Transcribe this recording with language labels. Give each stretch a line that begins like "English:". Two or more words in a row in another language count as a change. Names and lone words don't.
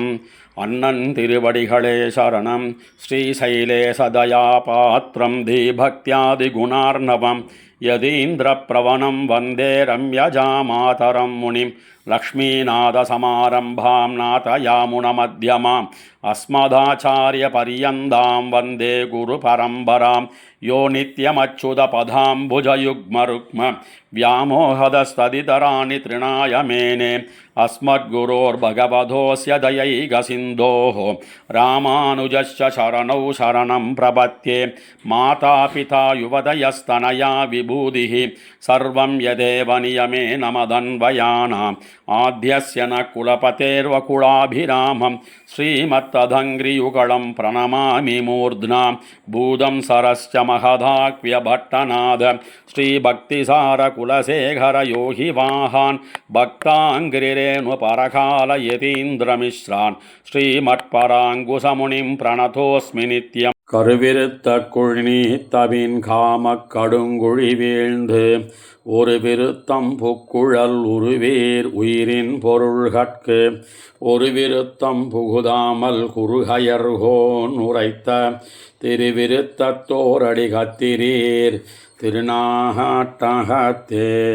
Tamil: அண்ணன் திருவடிகளே சரணம்.
Sanskrit: श्रीशैलेश दयापात्रं धीभक्त्यादिगुणार्णवम् यतीन्द्रप्रवणं वन्दे रम्यजामातरं मुनिम् लक्ष्मीनाथसमारम्भां नाथयामुनमध्यमाम् अस्मदाचार्यपर्यन्तां वन्दे गुरुपरम्पराम् यो நித்யமச்சுதபதாம்புஜயுக்மருக்ம व्यामोहदस्तदितराणि तृणाय मेने अस्मद्गुरोर्भगवतोऽस्य दयैकसिन्धोः रामानुजस्य शरणौ शरणं प्रपद्ये मातापिता युवतयस्तनया विभूतिः सर्वं यदेव नियमेन मदन्वयानाम् आद्यस्य न कुलपतेर्वकुलाभिरामं श्रीमत्तदङ्घ्रियुगलं प्रणमामि मूर्ध्ना भूतं सरश्च महदाक्व्यभट्टनाद श्रीभक्तिसार कुलशेखर योगी वाहान् भक्ताङ्घ्रिरेणु परकाल यतीन्द्रमिश्रान् श्रीमत्पराङ्कुशमुनिं प्रणतोऽस्मि नित्यम्.
Tamil: கருவிருத்த குழிநீத்தவின் காமக் கடுங்குழி வீழ்ந்து ஒரு விருத்தம் புக்குழல் உருவேர் உயிரின் பொருள்கட்கு ஒரு விருத்தம் புகுதாமல் குறுகயர்கோன் உரைத்த திருவிருத்தத்தோரடி கத்திரீர் திருநாட்டகத்தே.